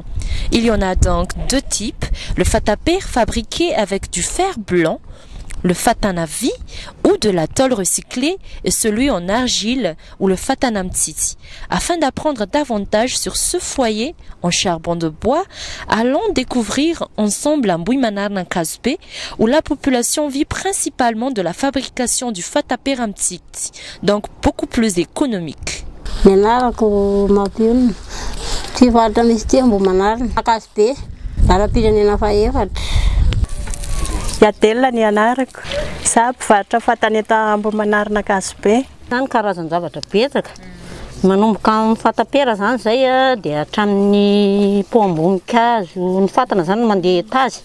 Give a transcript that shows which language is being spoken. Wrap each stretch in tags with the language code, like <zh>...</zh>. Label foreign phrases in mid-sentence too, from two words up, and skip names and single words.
<fr>Il y en a donc 2 types, le fatapir fabriqué avec du fer blanc, le fatanavi ou de la tôle recyclée et celui en argile ou le fatanamtiti. Afin d'apprendre davantage sur ce foyer en charbon de bois, allons découvrir ensemble Ambuimanarnakasbe où la population vit principalement de la fabrication du fatapiramtiti, donc beaucoup plus économique.</fr> <mg>Yatela ny anarako. Za mpivarotra fatana eto Ambuimanarnakasbe. Zany karazan-javatra betsaka. Manomboka amin'ny fatapera zany zay dia hatramin'ny poam-boninkazo, ny fatana zany mandeha etazy.</mg>